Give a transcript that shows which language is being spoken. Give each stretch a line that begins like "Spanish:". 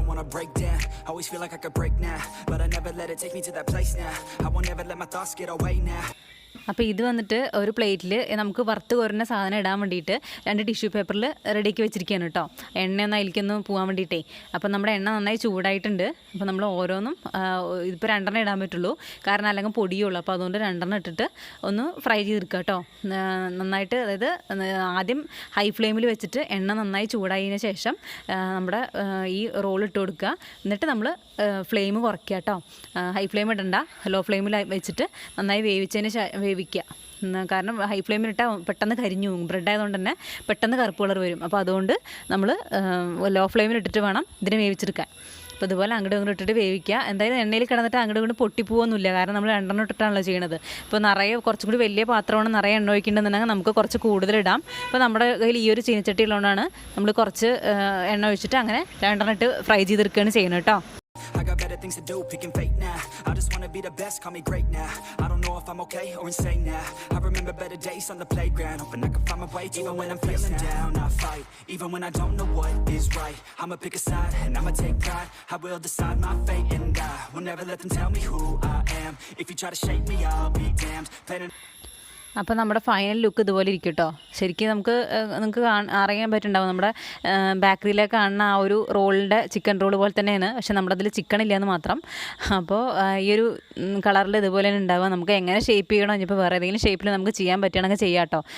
English: Break down, always feel like I could break now, but I never let it take me to that place now. I won't ever let my thoughts get away now.
Malayalam: അപ്പോൾ ഇത് വന്നിട്ട് ഒരു പ്ലേറ്റിൽ നമുക്ക് വറുത്ത് കോരുന്ന സാധനം ഇടാൻ വേണ്ടിയിട്ട് 2 ടിഷ്യൂ പേപ്പറിൽ റെഡിയാക്കി വെച്ചിരിക്കുകയാണ് കേട്ടോ. എണ്ണയൊന്നും അതിലേക്കൊന്ന് പോകാൻ വേണ്ടിയിട്ടേ. അപ്പോൾ നമ്മുടെ എണ്ണ നന്നായി ചൂടായിട്ടുണ്ട്. അപ്പോൾ നമ്മൾ ഓരോന്നും ഇതിപ്പോൾ 2 ഇടാൻ പറ്റുള്ളൂ, കാരണം അല്ലെങ്കിൽ പൊടിയുള്ളൂ. അപ്പോൾ അതുകൊണ്ട് 2 ഇട്ടിട്ട് ഒന്ന് ഫ്രൈ ചെയ്തെടുക്കുക കേട്ടോ. നന്നായിട്ട്, അതായത് ആദ്യം ഹൈ ഫ്ലെയിമിൽ വെച്ചിട്ട് എണ്ണ നന്നായി ചൂടായതിന് ശേഷം നമ്മുടെ ഈ റോൾ ഇട്ട് കൊടുക്കുക. എന്നിട്ട് നമ്മൾ ഫ്ലെയിം കുറയ്ക്കുക കേട്ടോ. ഹൈ ഫ്ലെയിം ഇടണ്ട, ലോ ഫ്ലെയിമിൽ വെച്ചിട്ട് നന്നായി വേവിക്കുക. കാരണം ഹൈ ഫ്ലെയിമിലിട്ടാൽ പെട്ടെന്ന് കരിഞ്ഞു പോകും. ബ്രെഡ് ആയതുകൊണ്ട് തന്നെ പെട്ടെന്ന് കറുപ്പ് കളർ വരും. അപ്പോൾ അതുകൊണ്ട് നമ്മൾ ലോ ഫ്ലെയിമിലിട്ടിട്ട് വേണം ഇതിനെ വേവിച്ചെടുക്കാൻ. അപ്പോൾ ഇതുപോലെ അങ്ങോട്ടും ഇങ്ങോട്ടും ഇട്ടിട്ട് വേവിക്കുക. എന്തായാലും എണ്ണയിൽ കിടന്നിട്ട് അങ്ങോട്ടും ഇങ്ങോട്ടും പൊട്ടിപ്പോവൊന്നുമില്ല, കാരണം നമ്മൾ 2 ഇട്ടിട്ടാണല്ലോ ചെയ്യണത്. ഇപ്പോൾ നിറയെ കുറച്ചും കൂടി വലിയ പാത്രമാണ്, നിറയെ എണ്ണ ഒഴിക്കേണ്ടതെന്നുണ്ടെങ്കിൽ നമുക്ക് കുറച്ച് കൂടുതലിടാം. ഇപ്പോൾ നമ്മുടെ കയ്യിൽ ഈ ഒരു ചീനച്ചട്ടി ഉള്ളതുകൊണ്ടാണ് നമ്മൾ കുറച്ച് എണ്ണ ഒഴിച്ചിട്ട് അങ്ങനെ 2 ഇട്ട് ഫ്രൈ ചെയ്തെടുക്കുകയാണ് ചെയ്യുന്നത് കേട്ടോ.
English: I got better things to do, picking fate now. I just wanna be the best, call me great now. I don't know if I'm okay or insane now. I remember better days on the playground, hoping I can find my way even when I'm feeling down. I fight, even when I don't know what is right. I'ma pick a side and I'ma take pride. I will decide my fate and I will never let them tell me who I am. If you try to shake me, I'll be damned. Planning
Malayalam: അപ്പോൾ നമ്മുടെ final look ഇതുപോലെ ഇരിക്കും കേട്ടോ. ശരിക്കും നിങ്ങൾക്ക് അറിയാൻ പറ്റുന്നുണ്ടാവും, നമ്മുടെ ബേക്കറിയിലേക്ക് കാണുന്ന ആ ഒരു റോളിൻ്റെ ചിക്കൻ റോൾ പോലെ തന്നെയാണ്, പക്ഷേ നമ്മുടെ അതിൽ ചിക്കൻ ഇല്ലയെന്ന് മാത്രം. അപ്പോൾ ഈ ഒരു കളറിൽ ഇതുപോലെ തന്നെ ഉണ്ടാവുക. നമുക്ക് എങ്ങനെ ഷേപ്പ് ചെയ്യണോ, ഇനിയിപ്പോൾ വേറെ ഏതെങ്കിലും ഷേപ്പിൽ നമുക്ക് ചെയ്യാൻ പറ്റുകയാണെങ്കിൽ ചെയ്യാം കേട്ടോ.